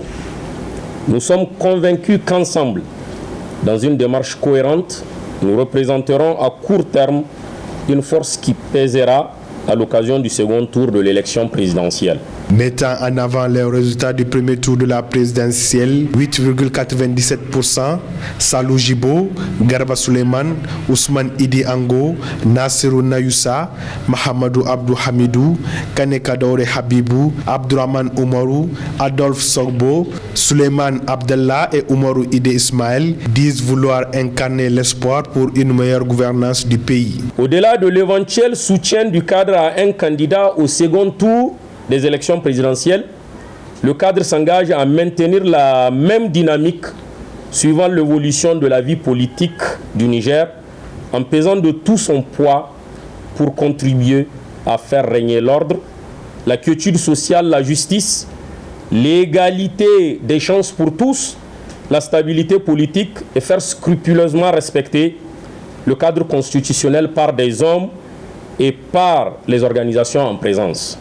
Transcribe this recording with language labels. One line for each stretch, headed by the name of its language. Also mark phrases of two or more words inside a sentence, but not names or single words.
French: Nous sommes convaincus qu'ensemble, dans une démarche cohérente, nous représenterons à court terme une force qui pèsera à l'occasion du second tour de l'élection présidentielle. Mettant en avant les résultats du premier tour de la présidentielle, 8,97%, Salou Jibo, Garba Suleiman, Ousmane Idi Ango, Nassirou Nayusa, Mahamadou Abdou Hamidou, Kaneka Daure Habibou, Abdourahman Oumarou, Adolphe Sogbo, Suleiman Abdallah et Oumarou Ide Ismaël disent vouloir incarner l'espoir pour une meilleure gouvernance du pays. Au-delà de l'éventuel soutien du cadre à un candidat au second tour des élections présidentielles, le cadre s'engage à maintenir la même dynamique suivant l'évolution de la vie politique du Niger, en pesant de tout son poids pour contribuer à faire régner l'ordre, la quiétude sociale, la justice, l'égalité des chances pour tous, la stabilité politique et faire scrupuleusement respecter le cadre constitutionnel par des hommes et par les organisations en présence.